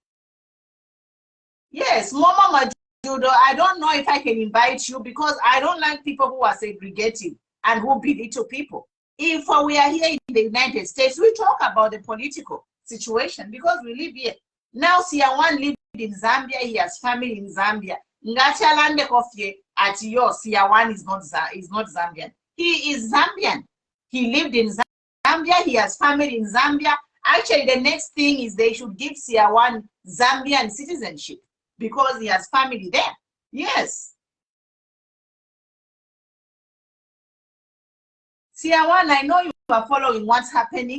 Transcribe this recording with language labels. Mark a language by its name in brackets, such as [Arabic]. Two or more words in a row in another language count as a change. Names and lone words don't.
[English] Yes, Mama Majudo, I don't know if I can invite you because I don't like people who are segregative and who belittle people. If we are here in the United States, we talk about the political situation because we live here. Now Siawan lived in Zambia, he has family in Zambia. [Bemba] Ngachalande kofye at yo Siawan [English] is not Zambian. He is Zambian. He lived in Zambia, he has family in Zambia. Actually, the next thing is they should give Siawan Zambian citizenship because he has family there. Yes. Siawan, I know you are following what's happening.